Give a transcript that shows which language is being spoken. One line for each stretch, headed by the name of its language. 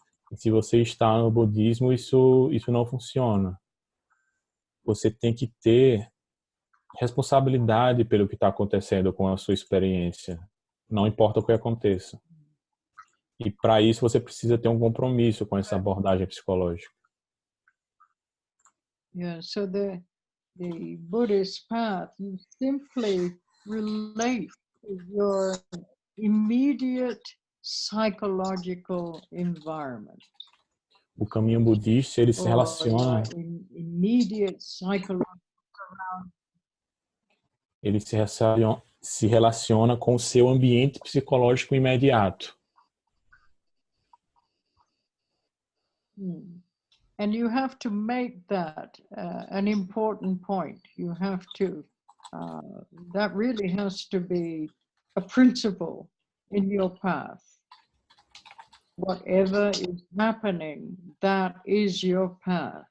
Portuguese: E se você está no budismo, isso não funciona. Você tem que ter responsabilidade pelo que está acontecendo com a sua experiência, não importa o que aconteça. E para isso você precisa ter um compromisso com essa abordagem psicológica.
English: Yeah, so the Buddhist path, you simply relate to your immediate psychological environment.
Portuguese: O caminho budista, ele se relaciona,
English: Immediate psychological.
Portuguese: ele se relaciona com o seu ambiente psicológico imediato.
English: And you have to make that an important point. You have to, that really has to be a principle in your path. Whatever is happening, that is your path.